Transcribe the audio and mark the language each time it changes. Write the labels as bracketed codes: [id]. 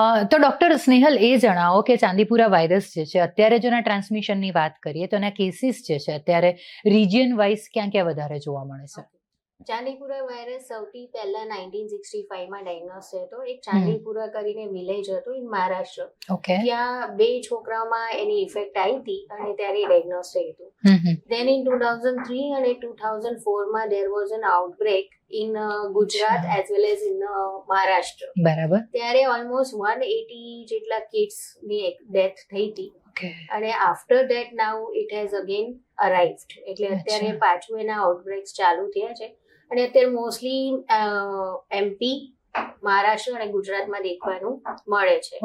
[gu] તો ડોક્ટર સ્નેહલ એ જણાવો કે ચાંદીપુરા વાયરસ જે છે અત્યારે જો એના ટ્રાન્સમિશનની વાત કરીએ તો એના કેસીસ જે છે અત્યારે રિજિયન વાઇઝ ક્યાં ક્યાં વધારે જોવા મળે છે? ચાંદીપુરા વાયરસ સૌથી પહેલા 1965માં ડાયગ્નોસ થયો હતો. એક ચાંદીપુરા કરીને વિલેજ હતું ઇન મહારાષ્ટ્ર. ઓકે. ત્યાં 2 છોકરાઓમાં એની ઇફેક્ટ આવી હતી અને ત્યારે ડાયગ્નોસ થયું હતું. [en] Then in 2003 અને 2004માં there was an outbreak in Gujarat as well as in Maharashtra. [gu] બરાબર. ત્યારે ઓલમોસ્ટ 180 જેટલા કિડ્સની ડેથ થઈ હતી. ઓકે. [en] અને after that now it has again arrived. [gu] એટલે અત્યારે અચ્છા. પાછું એના આઉટબ્રેક્સ ચાલુ થયા છે અને અત્યારે મોસ્ટલી એમપી, મહારાષ્ટ્ર અને ગુજરાતમાં દેખવાનું મળે છે.